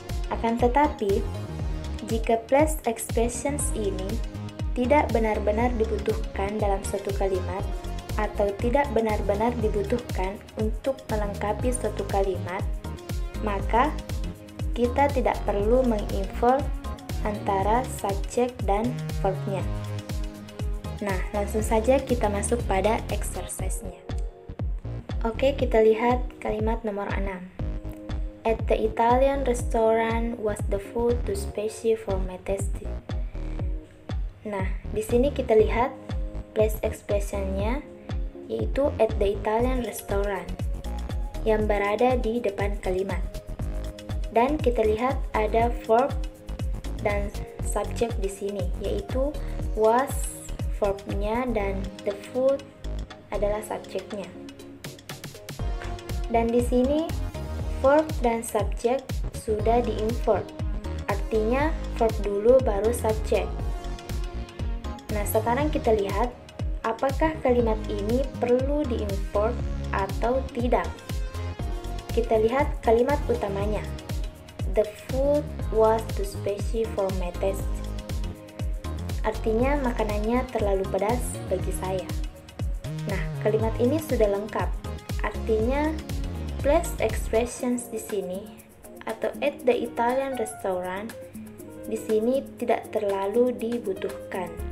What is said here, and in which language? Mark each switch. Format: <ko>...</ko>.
<id>Akan tetapi, jika place expressions ini tidak benar-benar dibutuhkan dalam suatu kalimat atau tidak benar-benar dibutuhkan untuk melengkapi suatu kalimat, maka kita tidak perlu menginvert antara subjek dan verb-nya. Nah, langsung saja kita masuk pada exercise-nya. Oke, kita lihat kalimat nomor 6.</id> <en>At the Italian restaurant was the food too spicy for my taste.</en> <id>Nah, di sini kita lihat place expression-nya yaitu</id> <en>at the Italian restaurant</en> <id>yang berada di depan kalimat. Dan kita lihat ada verb dan subjek di sini, yaitu was verb-nya dan the food adalah subjeknya. Dan di sini verb dan subjek sudah di-invert. Artinya verb dulu baru subjek. Nah, sekarang kita lihat apakah kalimat ini perlu di-invert atau tidak. Kita lihat kalimat utamanya.</id> <en>The food was too spicy for my taste.</en> <id>Artinya makanannya terlalu pedas bagi saya. Nah, kalimat ini sudah lengkap. Artinya place expressions di sini atau</id> <en>at the Italian restaurant</en> <id>di sini tidak terlalu dibutuhkan.</id>